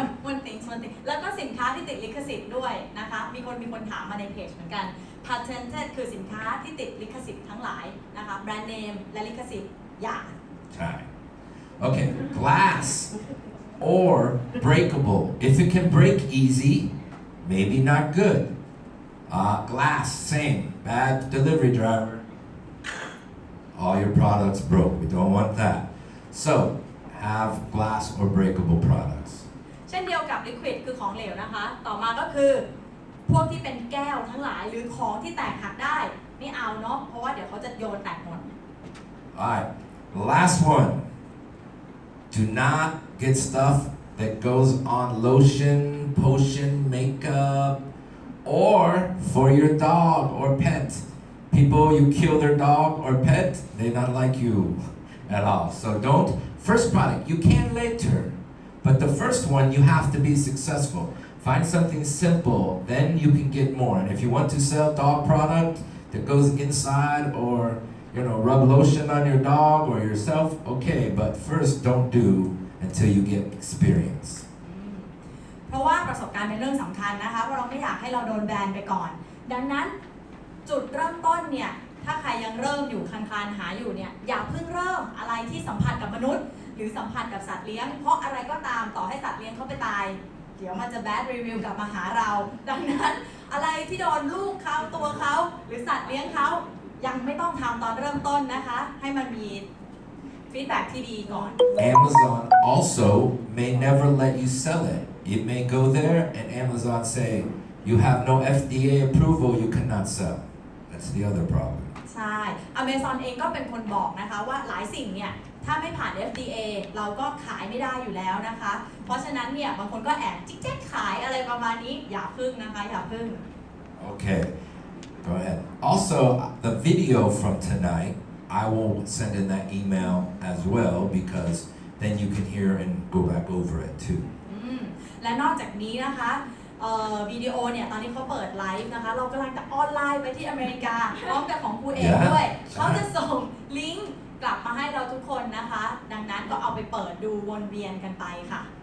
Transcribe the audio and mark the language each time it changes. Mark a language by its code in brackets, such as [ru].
[en] one thing [th] แล้วก็สินค้าที่ติดลิขสิทธิ์ด้วยนะคะมีคนถามมาในเพจเหมือนกัน patented คือสินค้าที่ติดลิขสิทธิ์ทั้งหลายนะคะแบรนด์เนมและลิขสิทธิ์อย่า [en] Okay, glass or breakable. If it can break easy, maybe not good. Glass, same. Bad delivery driver. All your products broke. We don't want that. So, have glass or breakable products. [th] เช่นเดียวกับลิควิดคือของเหลวนะคะต่อมาก็คือพวกที่เป็นแก้วทั้งหลายหรือของที่แตกหักได้ไม่เอาเนาะเพราะว่าเดี๋ยวเขาจะโยนแตกหมด [en] Alright, last one. Do not get stuff that goes on lotion, potion, makeup, or for your dog or pet. People, you kill their dog or pet, they not like you at all. So don't. First product, you can later. But the first one, you have to be successful. Find something simple, then you can get more. And if you want to sell dog product, that goes inside or rub lotion on your dog or yourself, okay, but first don't do until you get experience. [th] เพราะว่าประสบการณ์เป็นเรื่องสำคัญนะคะเพราะเราไม่อยากให้เราโดนแบนไปก่อนดังนั้นจุดเริ่มต้นเนี่ยถ้าใครยังเริ่มอยู่คลานๆหาอยู่เนี่ยอย่าเพิ่งเริ่มอะไรที่สัมผัสกับมนุษย์หรือสัมผัสกับสัตว์เลี้ยงเพราะอะไรก็ตามต่อให้สัตว์เลี้ยงเขาไปตายเดี๋ยวมันจะแบดรีวิวกลับมาหาเราดังนั้นอะไรที่โดนลูกเขาตัวเขาหรือสัตว์เลี้ยงเขายังไม่ต้องทำตอนเริ่มต้นนะคะให้มันมีฟีดแบ็กที่ดีก่อน [en] Amazon also may never let you sell it. It may go there and Amazon say you have no FDA approval, you cannot sell. That's the other problem. [th] ใช่ Amazon เองก็เป็นคนบอกนะคะว่าหลายสิ่งเนี่ยถ้าไม่ผ่าน FDA เราก็ขายไม่ได้อยู่แล้วนะคะเพราะฉะนั้นเนี่ยบางคนก็แอบจิ๊กแจ๊กขายอะไรประมาณนี้อย่าพึ่งนะคะอย่าพึ่ง [en] Okay, go ahead. Also, the video from tonight, I will send in that email as well because then you can hear and go back over it too. [th] และนอกจากนี้นะคะวิดีโอเนี่ยตอนนี้เขาเปิดไลฟ์นะคะเรากำลังจะออนไลน์ไปที่อเมริกาพร้อมกับของครูเอกด้วยเขาจะส่งลิงก์กลับมาให้เราทุกคนนะคะดังนั้นก็เอาไปเปิดดูวนเวียนกันไปค่ะ